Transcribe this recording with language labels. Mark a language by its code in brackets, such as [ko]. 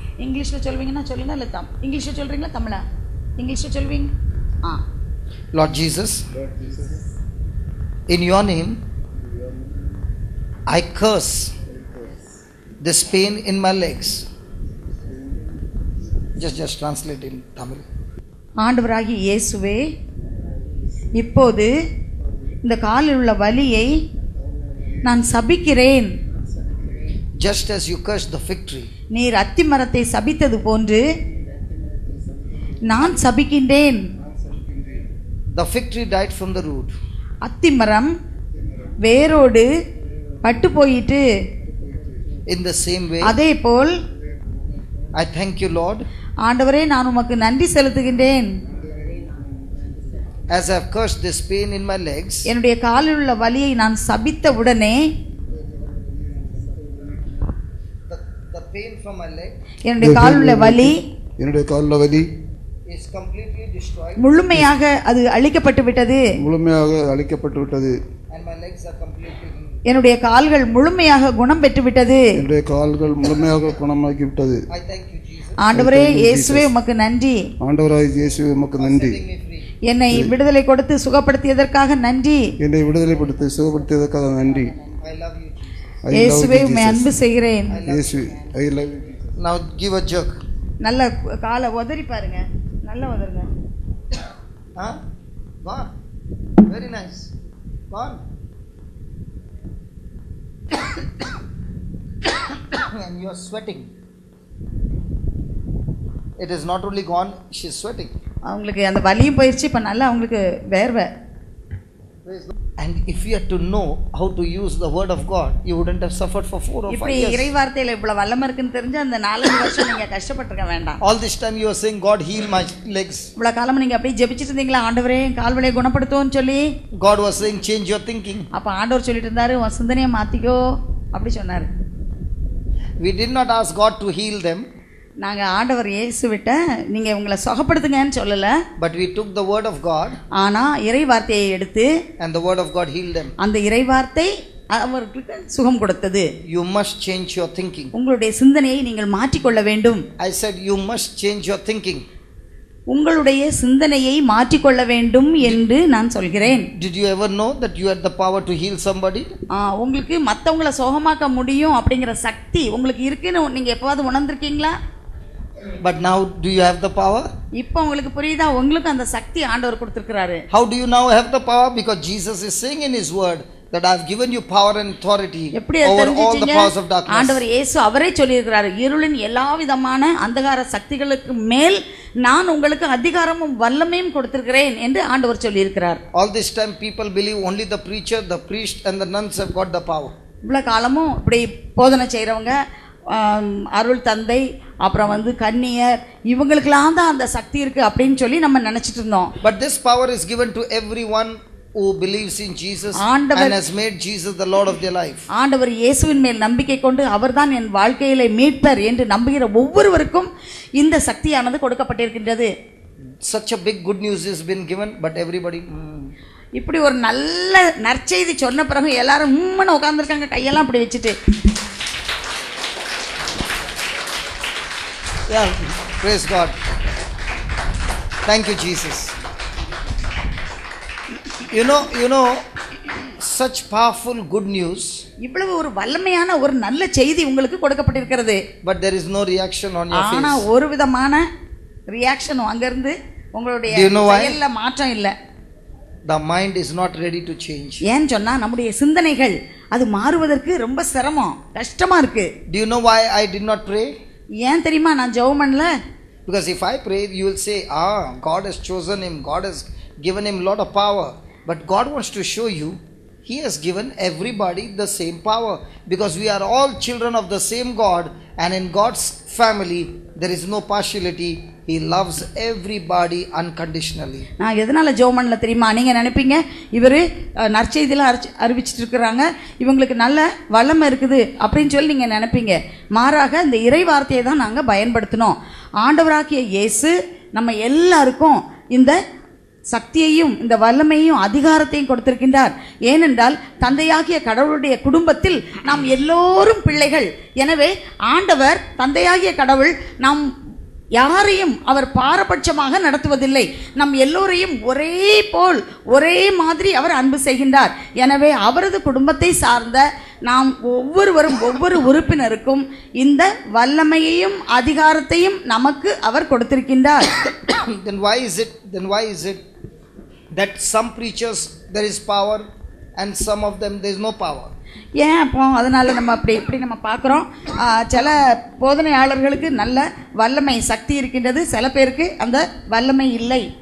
[ta] இங்கிலீஷ்ல சொல்வீங்கன்னா சொல்லுங்க, இல்ல இங்கிலீஷ்ல சொல்றீங்களா தமிழா? இங்கிலீஷ்ல சொல்வீங்க? [en] Lord Jesus. In your name, I curse this pain in my legs. Just translate in Tamil. [ta] ஆண்டவராகிய இயேசுவே, இப்போது இந்த காலில் உள்ள வலியை நான் சபிக்கிறேன். [en] Just as you cursed the fig tree, [ta] நீர் அத்தி மரத்தை சபித்தது போன்று நான் சபிக்கின்றேன். [en] the fig tree died from the root. [ta] அத்தி மரம் வேரோடு பட்டு போயிட்டு. [en] In the same way, [ta] அதே போல் [en] I thank you, Lord, [ta] ஆண்டவரே, நான் உமக்கு நன்றி செலுத்துகின்றேன். [en] as I have cursed this pain in my legs. [ta] என்னுடைய காலில் உள்ள வலியை நான் சபித்த உடனே [en] The pain from my leg [ta] என்னுடைய காலில் உள்ள வலி என்னுடைய காலில் வலி [en] is completely destroyed, [ta] முழுமையாக அது அழிக்கப்பட்டு விட்டது. முழுமையாக அழிக்கப்பட்டு விட்டது. [en] and my legs are completely healed. [ta] என்னுடைய கால்கள் முழுமையாக குணம் பெற்று விட்டது. என்னுடைய கால்கள் முழுமையாக குணமாக்கி விட்டது. [en] I thank you, Jesus, [ta] ஆண்டவரே இயேசுவே, உமக்கு நன்றி. ஆண்டவராய் இயேசுவே, உமக்கு நன்றி. [en] setting me free. [ta] என்னை விடுதலை கொடுத்து சுகப்படுத்தியதற்காக நன்றி. என்னை விடுதலைப்படுத்தி சுகப்படுத்தியதற்காக நன்றி. [en] I love you, Jesus. I love [ta] இயேசுவே, [en] you, [ta] உம்மை [en] Jesus. [ta] அன்பு செய்கிறேன். [en] இயேசு, I love you, Jesus. Now give a jerk. [ta] நல்ல காலை உதறி பாருங்க, நல்லா உதறுங்க. [en] Huh? Gone. Very nice. Gone. And you are sweating. It is not only gone, she is sweating. [ta] அவங்களுக்கு அந்த வலியும் போயிடுச்சு, இப்போ நல்லா அவங்களுக்கு வேர்வை. [en] And if you had to know how to use the word of God, you wouldn't have suffered for 4 or 5 [ta] இப்படி [en] years. [ta] இறை வார்த்தையில இவ்வளவு வல்லமை இருக்குன்னு தெரிஞ்சு அந்த 4 வருஷம் நீங்க கஷ்டப்பட்டிருக்க வேண்டாம். [en] All this time you were saying, God heal my legs. [ta] இவ்வளவு காலம் நீங்க அப்படியே ஜெபிச்சிட்டு இருந்தீங்களா, ஆண்டவரே கால் வலியை குணப்படுத்துவோன்னு சொல்லி. [en] God was saying, change your thinking. [ta] அப்ப ஆண்டவர் சொல்லிட்டு இருந்தாரு, உன் சிந்தனையை மாத்திக்கோ அப்படி சொன்னாரு. [en] We did not ask God to heal them. [ta] நாங்க ஆண்டவர் இயேசுவிட்ட நீங்க உங்களை சுகப்படுத்துங்கன்னு சொல்லல. [en] But we took the word of God. [ta] ஆனா இறை வார்த்தையை எடுத்து [en] And the word of God healed them. [ta] அந்த இறை வார்த்தை அவர்களுக்கு சுகம் கொடுத்தது. [en] You must change your thinking. [ta] உங்களுடைய சிந்தனையை நீங்கள் மாற்றிக்கொள்ள வேண்டும். [en] I said you must change your thinking. [ta] உங்களுடைய சிந்தனையை மாற்றிக்கொள்ள வேண்டும் என்று நான் சொல்கிறேன். [en] Did you ever know that you had the power to heal somebody? [ta] உங்களுக்கு மற்றவங்களை சுகமாக்க முடியும் அப்படிங்கிற சக்தி உங்களுக்கு இருக்குன்னு நீங்க எப்பவாவது உணர்ந்திருக்கீங்களா? [en] But now do you have the power? [ta] இப்போ உங்களுக்கு புரியுதா? உங்களுக்கு அந்த சக்தி ஆண்டவர் கொடுத்திருக்கிறாரு. [en] How do you now have the power? Because Jesus is saying in his word that I have given you power and authority over all the powers of darkness. [ta] ஆண்டவர் இயேசு அவரே சொல்லியிருக்கிறார், இருளின் எல்லாவிதமான அந்தகார சக்திகளுக்கு மேல் நான் உங்களுக்கு அதிகாரமும் வல்லமையும் கொடுத்திருக்கிறேன் என்று ஆண்டவர் சொல்லியிருக்கிறார். [en] All this time people believe only the preacher, the priest and the nuns have got the power. [ta] இவ்வளவு காலமும் இப்படி போதனை செய்கிறவங்க, அருள் தந்தை, அப்புறம் கன்னியர், இவங்களுக்கெல்லாம் தான் அந்த சக்தி இருக்கு அப்படின்னு சொல்லி நம்ம நினைச்சிட்டு இருந்தோம். [en] But this power is given to everyone who believes in Jesus and has made Jesus the Lord of their life. [ta] ஆண்டவர் இயேசுவின் மேல் நம்பிக்கை கொண்டு அவர்தான் என் வாழ்க்கையிலே மீட்பர் என்று நம்புகிற ஒவ்வொருவருக்கும் இந்த சக்தியானது கொடுக்கப்பட்டிருக்கின்றது. [en] Such a big good news has been given, but everybody [ta] இப்படி ஒரு நல்ல நற்செய்தி சொன்ன பிறகு எல்லாரும் உட்கார்ந்துருக்காங்க, கையெல்லாம் இப்படி வச்சுட்டு. [en] Yeah, praise God. Thank you, Jesus. You know, such powerful good news. [ta] இவ்வளவு ஒரு வல்லமையான ஒரு நல்ல செய்தி உங்களுக்கு கொடுக்கப்பட்டிருக்கிறது. [en] But there is no reaction on your face. [ta] ஆனா ஒரு விதமான ரியாக்ஷன் அங்க இருந்து உங்களுடைய செயல்ல மாற்றம் இல்ல. [en] The mind is not ready to change. [ta] ஏன் சொன்னா நம்முடைய சிந்தனைகள் அது மாறுவதற்கு ரொம்ப சிரமம், கஷ்டமா இருக்கு. [en] Do you know why I did not pray? [ta] ஏன் தெரியுமா நான் ஜெபம் பண்ணல? [en] Because if I pray, you will say, God has chosen him, God has given him a lot of power. But God wants to show you, he has given everybody the same power. Because we are all children of the same God, and in God's family, there is no partiality. He loves everybody unconditionally. [ta] நான் எதனால ஜெபம் பண்ணல தெரியுமா? நீங்க நினைப்பீங்க இவரு நற்செய்தியில அறிவிச்சிட்டு இருக்காங்க, இவங்களுக்கு நல்ல வல்லமை இருக்குது அப்படின்னு சொல்லி நீங்க நினைப்பீங்க. மாறாக இந்த இறை வார்த்தையை தான் நாங்க பயன்படுத்தினோம். ஆண்டவராகிய இயேசு நம்ம எல்லாருக்கும் இந்த சக்தியையும் இந்த வல்லமையும் அதிகாரத்தையும் கொடுத்திருக்கின்றார். ஏனென்றால் தந்தையாகிய கடவுளுடைய குடும்பத்தில் நாம் எல்லோரும் பிள்ளைகள். எனவே ஆண்டவர் தந்தையாகிய கடவுள் நாம் யாரையும் அவர் பாரபட்சமாக நடத்துவதில்லை. நம் எல்லோரையும் ஒரே போல் ஒரே மாதிரி அவர் அன்பு செய்கின்றார். எனவே அவரது குடும்பத்தை சார்ந்த நாம் ஒவ்வொருவரும் ஒவ்வொரு உறுப்பினருக்கும் இந்த வல்லமையையும் அதிகாரத்தையும் நமக்கு அவர் கொடுத்திருக்கின்றார். [en] Then why is it that some preachers there is power and some of them there is no power? [ta] ஏன் அப்போ அதனால நம்ம இப்படி நம்ம பார்க்குறோம், சில போதனையாளர்களுக்கு நல்ல வல்லமை சக்தி இருக்கின்றது, சில பேருக்கு அந்த வல்லமை இல்லை.